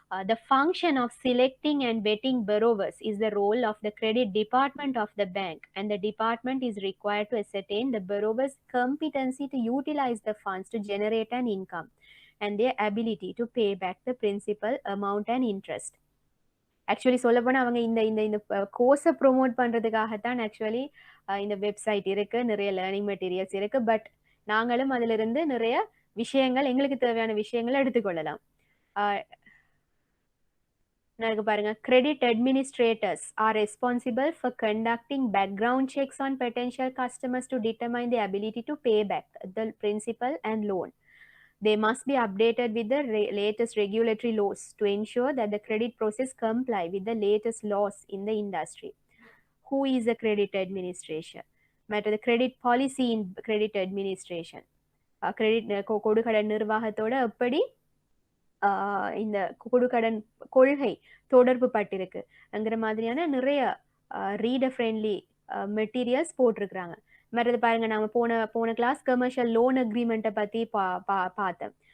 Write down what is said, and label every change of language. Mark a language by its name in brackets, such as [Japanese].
[English] The function of selecting and vetting borrowers is the role of the credit department of the bank, and the department is required to ascertain the borrower's competency to utilize the funds to generate an income and their ability to pay back the principal amount and interest. [Tamil] Actually சொல்ல போனால் அவங்க இந்த கோர்ஸை promote பண்ணுறதுக்காகத்தான் actually இந்த website இருக்கு, நிறைய learning materials இருக்கு. But நாங்களும் அதிலிருந்து நிறைய விஷயங்கள், எங்களுக்கு தேவையான விஷயங்களை எடுத்துக்கொள்ளலாம். பாருங்க, [English] credit administrators are responsible for conducting background checks on potential customers to determine the ability to pay back the principal and loan. They must be updated with the latest regulatory laws to ensure that the credit process comply with the latest laws in the industry. Who is a credit administrator? Matter the credit policy in credit administration. [Tamil] Credit கொடுக்கடன் நிர்வாகத்தோட எப்படி இந்த கொடுக்கடன் கொள்கை தொடர்பு பட்டிருக்கு அங்கிற மாதிரியான நிறைய reader friendly materials போட்டிருக்கிறாங்க. மற்றது பாருங்க, நாம போன கிளாஸ் கமர்ஷியல் லோன் அக்ரிமெண்ட்டை பத்தி பார்த்தோம்.